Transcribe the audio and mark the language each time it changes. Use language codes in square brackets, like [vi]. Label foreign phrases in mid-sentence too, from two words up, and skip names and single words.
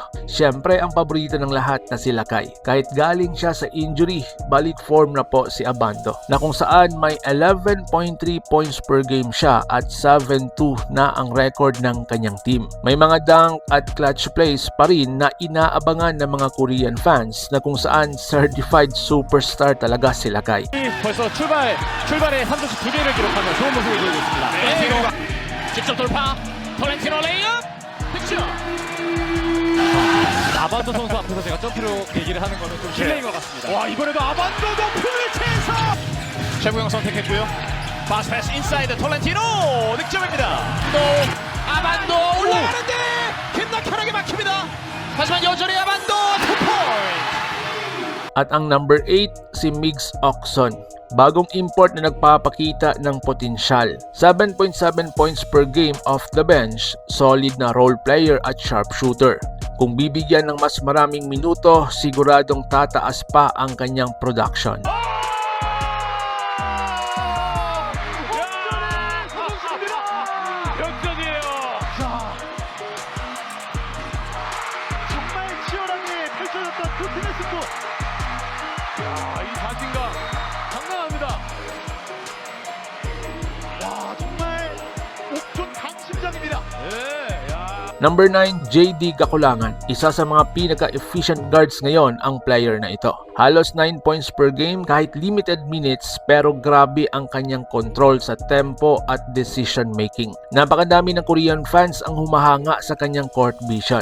[tl] Siyempre ang paborito ng lahat na si Lakay. Kahit galing siya sa injury, balik form na po si Abando na kung saan may 11.3 [en] points per game [tl] siya at 7-2 na ang record ng kanyang team. May mga dunk at [en] clutch plays [tl] pa rin na inaabangan ng mga [en] Korean fans [tl] na kung saan certified superstar talaga si Lakay. [ko] 벌써 출발에 3점씩 2개를 기록하며 좋은 모습을 보이고 있습니다. 톨렌티노가 직접 돌파. 톨렌티노 레이업 득점. 아반도 선수 앞에서 제가 점프로 얘기를 하는 거는 좀 실례인 것 같습니다. 와, 이번에도 아반도도 풀체에서 최구영 선택했고요. 파스 패스 인사이드 톨렌티노 득점입니다. 또 아반도 올라가는데 김낙현에게 막힙니다. 하지만 여전히 아반도 2포인트. [tl] At ang number 8, si Migs Oxon. Bagong import na nagpapakita ng potensyal. [en] 7.7 points per game off the bench, solid na role player at sharpshooter. [tl] Kung bibigyan ng mas maraming minuto, siguradong tataas pa ang kanyang production. [ko] 역전이에요. 정말 치열하게 펼쳐졌던 두 팀의 승부. 이 자신감 장난합니다. 와, 정말 옥존 강심장입니다. [en] Number 9, JD Gakulangan. [tl] Isa sa mga pinaka-efficient guards ngayon ang player na ito. Halos 9 [en] points per game [tl] kahit limited minutes pero grabe ang kanyang control sa tempo at [en] decision making. [tl] Napakadami ng [en] Korean fans [tl] ang humahanga sa kanyang [en] court vision.